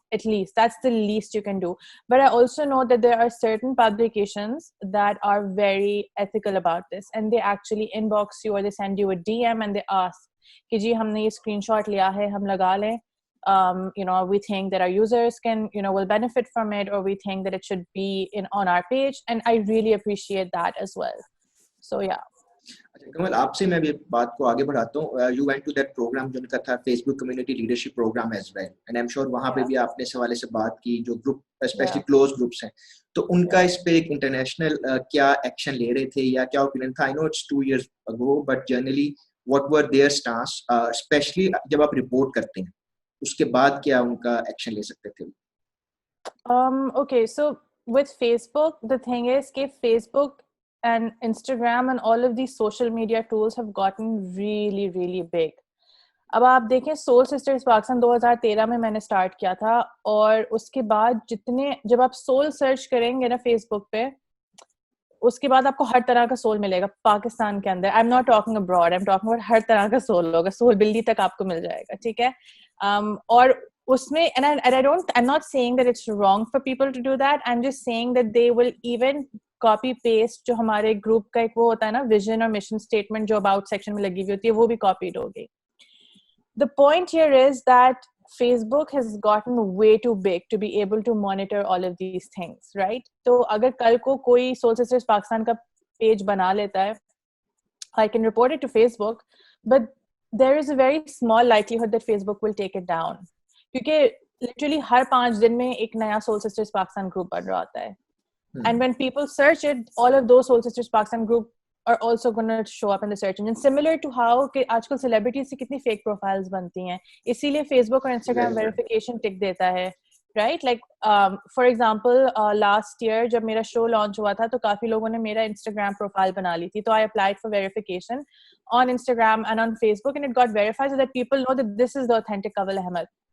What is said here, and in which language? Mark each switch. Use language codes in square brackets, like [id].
[en] At least that's the least you can do. But I also know that there are certain publications that are very ethical about this, and they actually inbox you or they send you a DM and they ask [hi] कि जी हमने ये screenshot लिया है, हम लगा लें. [en] You know, we think that our users can, you know, will benefit from it, or we think that it should be on our page, and I really appreciate that as well. So yeah. [hi] अच्छा कमल, आपसे मैं भी बात को आगे बढ़ाता हूँ. [en] You went to that program [hi] जो उनका था Facebook Community Leadership Program [en] as well, [hi] and I'm sure वहाँ पे भी आपने इस हवाले से बात की जो ग्रुप especially close groups हैं, तो उनका इस पे एक international क्या एक्शन ले रहे थे या क्या ओपिनियन था? [en] I know it's 2 years ago, but generally what were their stance, [hi] especially जब आप रिपोर्ट करते हैं उसके बाद क्या उनका एक्शन ले सकते थे? [en] Okay, so with Facebook, the thing is कि Facebook and Instagram and all of these social media tools have gotten really, really big. [hi] अब आप देखें सोल सिस्टर्स पाकिस्तान 2013 में मैंने स्टार्ट किया था, और उसके बाद जब आप सोल सर्च करेंगे ना फेसबुक पे, उसके बाद आपको हर तरह का सोल मिलेगा पाकिस्तान के अंदर. [en] I am not talking abroad, I am talking about [hi] हर तरह का सोल होगा, सोल बिल्ली तक आपको मिल जाएगा, ठीक है. और उसमें [en] I'm not saying that it's wrong for people to do that. I'm just saying that they will even copy paste [hi] जो हमारे ग्रुप का एक वो होता है ना विजन और मिशन स्टेटमेंट जो अबाउट सेक्शन में लगी हुई होती है, वो भी कॉपीड होगी. [en] The point here is that Facebook has gotten way too big to be able to monitor all of these things, right? [hi] तो अगर कल को कोई सोल सिस्टर्स पाकिस्तान का पेज बना लेता है, [en] I can report it to Facebook, but there is a very small likelihood that Facebook will take it down. [hi] क्योंकि literally हर 5 दिन में एक नया सोल सिस्टर्स पाकिस्तान ग्रुप बन रहा होता है. [en] And when people search it, all of those Soul Sisters Pakistan group are also going to show up in the search engine. Similar to how [hi] कि आजकल celebrities से कितनी fake profiles बनती हैं, इसीलिए Facebook और Instagram verification tick देता है, right? [en] Like for example, last year [hi] जब मेरा show launch हुआ था, तो काफी लोगों ने मेरा Instagram profile बना ली थी, तो [en] I applied for verification on Instagram and on Facebook, and it got verified so that people know that this is the authentic Kawal Ahmed.